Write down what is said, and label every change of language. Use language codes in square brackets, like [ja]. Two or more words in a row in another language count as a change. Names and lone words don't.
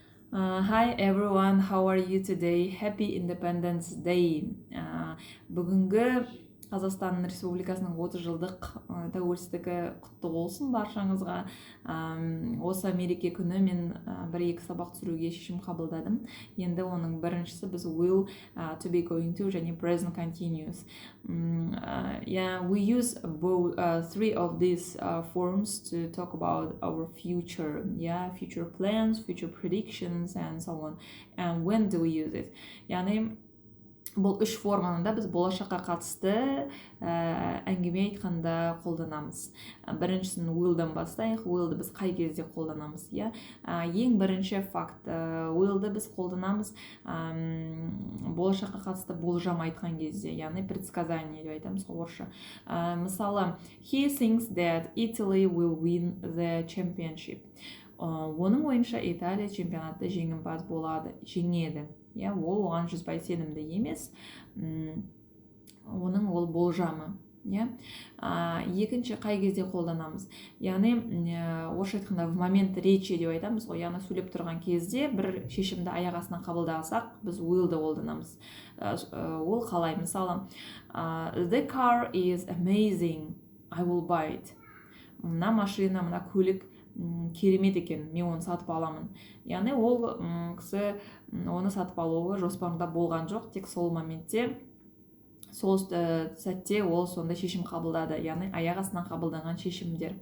[en] Hi everyone, how are you today? Happy Independence Day. [kk] Бүгінгі Қазақстан Республикасының 30 жылдық тәуелсіздігі құтты болсын баршаңызға. Осы мереке күні мен бір-екі сабақ түсіруге шешім қабылдадым. Енді оның біріншісі біз will, [en] to be going to [kk] және [en] present continuous. We use three of these forms to talk about our future. Future plans, future predictions and so on. And when do we use it? [kk] Яғни бұл үш форманы да біз болашаққа қатысты әңгіме айтқанда қолданамыз. Біріншісін will'дан бастайық. Will'ды біз қай кезде қолданамыз? Ең бірінші факт. Will'ды біз қолданамыз болашаққа қатысты болжам айтқан кезде, яғни предсказание деп айтамыз орысша. Мысалы, [en] he thinks that Italy will win the championship. [kk] Оның ойынша Италия чемпионатта жеңімпаз жеңеді. Ол оған 100% сенімді емес, оның ол болжамы. Екінші қай кезде қолданамыз? Яғни орысша айтқанда [ru] в момент речи [kk] деп айтамыз ғой. Яғни сөйлеп тұрған кезде бір шешімді аяқ астынан қабылдасақ, біз will'ды қолданамыз. Ол қалай? Мысалы, [en] the car is amazing, I will buy it. [kk] Мына машина, мына көлік керемет екен, мен оны сатып аламын. Яғни ол кісі оны сатып алуы жоспарында болған жоқ, тек сол моментте, сол сәтте ол сонда шешім қабылдады, яғни аяқ астынан қабылданған шешімдер.